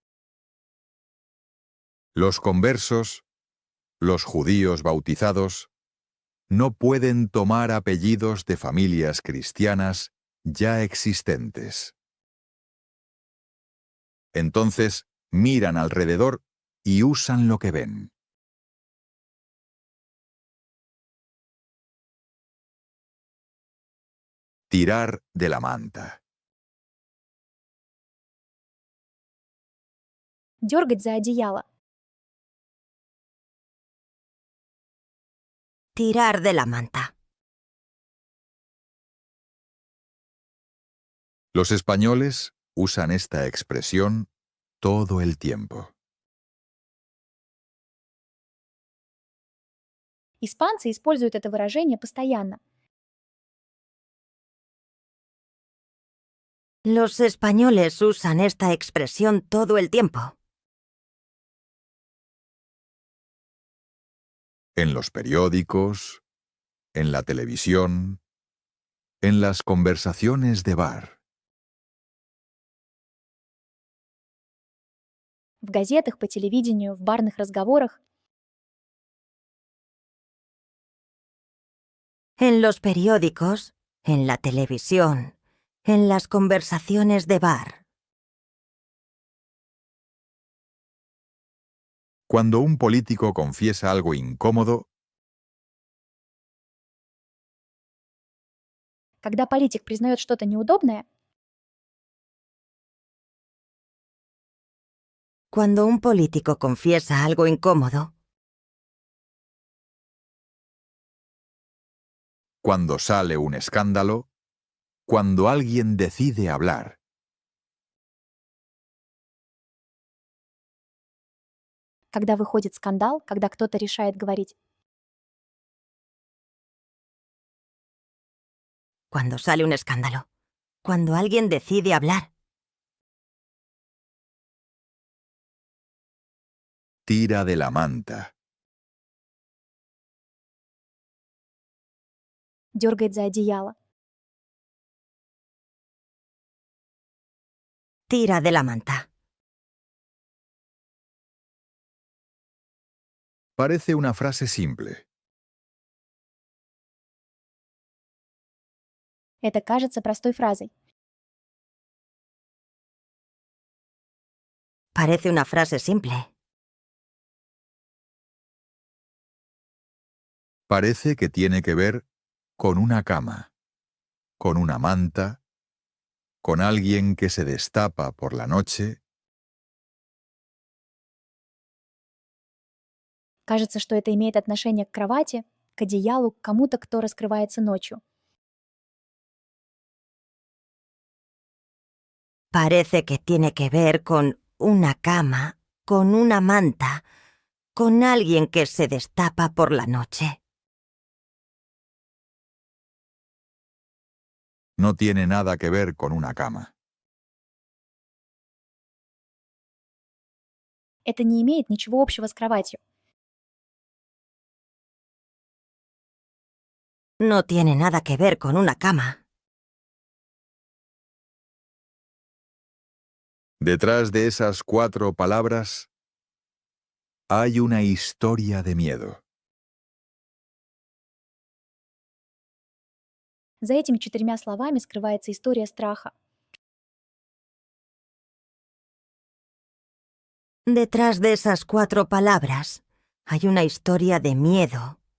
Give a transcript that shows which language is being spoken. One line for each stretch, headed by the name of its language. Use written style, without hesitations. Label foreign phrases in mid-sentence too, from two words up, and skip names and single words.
Spanish: Los conversos, los judíos bautizados, no pueden tomar apellidos de familias cristianas ya existentes. Entonces miran alrededor y usan lo que ven. Tirar de la manta.
Russian: Дергать за одеяло.
Spanish: Tirar de la manta. Los españoles usan esta expresión todo el tiempo.
Russian: Испанцы используют это выражение постоянно.
Spanish: Los españoles usan esta expresión todo el tiempo. En los periódicos, en la televisión, en las conversaciones de bar.
Russian: В газетах, по телевидению, в барных разговорах.
Spanish: En los periódicos, en la televisión, en las conversaciones de bar. Cuando un político confiesa algo incómodo,
Russian: Когда политик признает что-то неудобное,
Spanish: Cuando un político confiesa algo incómodo. cuando sale un escándalo, cuando alguien decide hablar.
Russian: когда выходит скандал, когда кто-то решает говорить.
Spanish: Cuando sale un escándalo. Cuando alguien decide hablar. Tira de la manta.
Russian: Дергает за одеяло.
Spanish: Tira de la manta. Parece una frase simple.
Russian: Это кажется простой фразой.
Spanish: Parece una frase simple. Parece que tiene que ver con una cama, con una manta, con alguien que se destapa por la noche.
Russian: Кажется, что это имеет отношение к кровати, к одеялу, к кому-то, кто раскрывается ночью.
Spanish: Parece que tiene que ver con una cama, con una manta, con alguien que se destapa por la noche. No tiene nada que ver con una cama.
Russian: Это не имеет ничего общего с кроватью.
Spanish: No tiene nada que ver con una cama. Detrás de esas 4 palabras hay una historia de miedo.
Russian: За этими 4 словами скрывается история страха.
Spanish: Detrás de esas 4 palabras hay una historia de miedo,